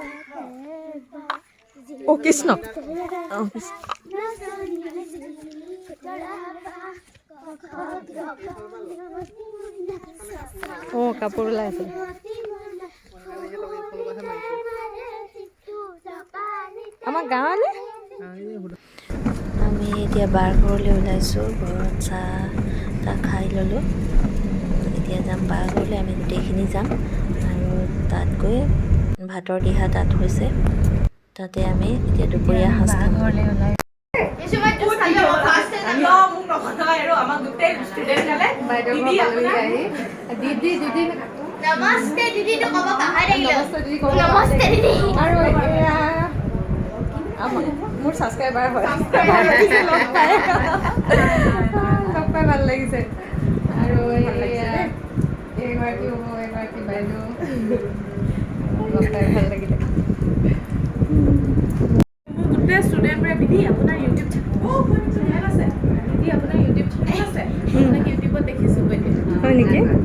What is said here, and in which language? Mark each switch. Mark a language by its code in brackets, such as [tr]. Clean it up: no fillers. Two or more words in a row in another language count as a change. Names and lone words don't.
[as] কৃষ্ণ কাপোৰ ওলাই আছে আমাৰ গাঁৱলৈ আমি এতিয়া বাৰ ঘৰলৈ ওলাইছোঁ ঘৰত চাহ খাই ল'লোঁ এতিয়া যাম বাৰ ঘৰলৈ আমি গোটেইখিনি যাম আৰু তাত গৈ ভাতৰ দিহা তাত হৈছে তাতে আমি এতিয়া দুপৰীয়া সাজ খাম [hi] नमस्ते दीदी तो कब कहाँ रही हो नमस्ते दीदी [as] মোৰ ছাবস্ক্ৰাইবাৰ হয় লগ পাই ভাল লাগিছে আৰু এগৰাকী হ'ব এগৰাকী বাইদেউ লগ পাই ভাল লাগিলে গোটেই ষ্টুডেণ্টবোৰে বিধি আপোনাৰ ইউটিউব চেনেল আছে বিধি আপোনাৰ ইউটিউব চেনেল আছে আপোনাক ইউটিউবত দেখিছোঁ হয় নেকি